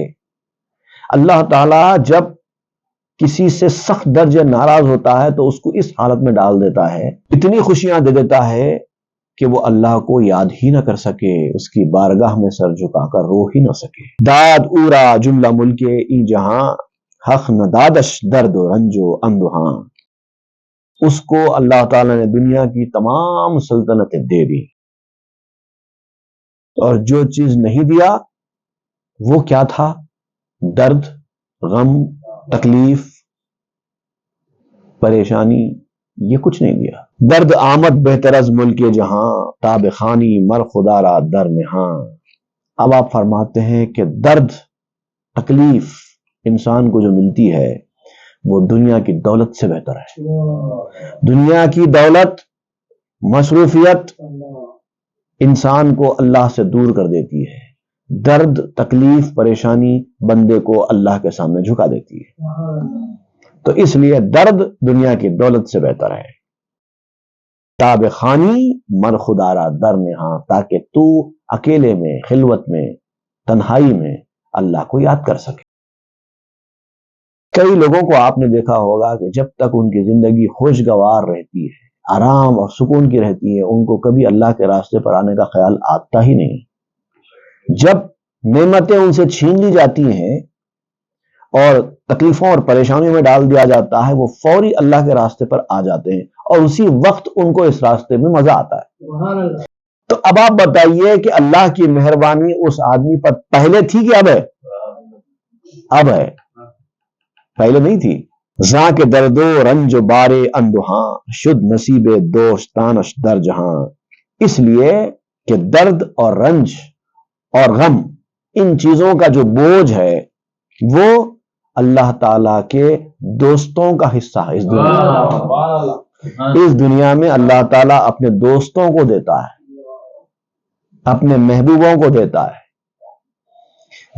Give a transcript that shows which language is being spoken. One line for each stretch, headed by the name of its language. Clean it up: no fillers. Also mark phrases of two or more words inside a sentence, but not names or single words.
Urdu: اللہ تعالیٰ جب کسی سے سخت درجے ناراض ہوتا ہے تو اس کو اس حالت میں ڈال دیتا ہے، اتنی خوشیاں دے دیتا ہے کہ وہ اللہ کو یاد ہی نہ کر سکے، اس کی بارگاہ میں سر جھکا کر رو ہی نہ سکے۔
Persian: داد اورا جملہ ملک ای جہاں حق ندادش درد و رنج و اندوہاں۔
Urdu: اس کو اللہ تعالیٰ نے دنیا کی تمام سلطنتیں دے دی، اور جو چیز نہیں دیا وہ کیا تھا؟ درد، غم، تکلیف، پریشانی، یہ کچھ نہیں دیا۔
Persian: درد آمد بہتر از ملک جہاں تاب خانی مر خدا را در نہاں۔
Urdu: اب آپ فرماتے ہیں کہ درد، تکلیف انسان کو جو ملتی ہے وہ دنیا کی دولت سے بہتر ہے۔ دنیا کی دولت، مصروفیت انسان کو اللہ سے دور کر دیتی ہے، درد، تکلیف، پریشانی بندے کو اللہ کے سامنے جھکا دیتی ہے۔ تو اس لیے درد دنیا کی دولت سے بہتر ہے۔
Persian: تاب خانی مر خدا را در نہاں،
Urdu: تاکہ تو اکیلے میں، خلوت میں، تنہائی میں اللہ کو یاد کر سکے۔ کئی لوگوں کو آپ نے دیکھا ہوگا کہ جب تک ان کی زندگی خوشگوار رہتی ہے، آرام اور سکون کی رہتی ہے، ان کو کبھی اللہ کے راستے پر آنے کا خیال آتا ہی نہیں۔ جب نعمتیں ان سے چھین لی جاتی ہیں اور تکلیفوں اور پریشانیوں میں ڈال دیا جاتا ہے، وہ فوری اللہ کے راستے پر آ جاتے ہیں، اور اسی وقت ان کو اس راستے میں مزہ آتا ہے۔ تو اب آپ بتائیے کہ اللہ کی مہربانی اس آدمی پر پہلے تھی کہ اب ہے؟ اب ہے، پہلے نہیں تھی۔
Persian: زاں کے درد و رنج و بارے اندوہاں شد نصیب دوستانش در جہاں۔
Urdu: اس لیے کہ درد اور رنج اور غم، ان چیزوں کا جو بوجھ ہے وہ اللہ تعالیٰ کے دوستوں کا حصہ ہے۔ اس دنیا میں اللہ تعالیٰ اپنے دوستوں کو دیتا ہے، اپنے محبوبوں کو دیتا ہے۔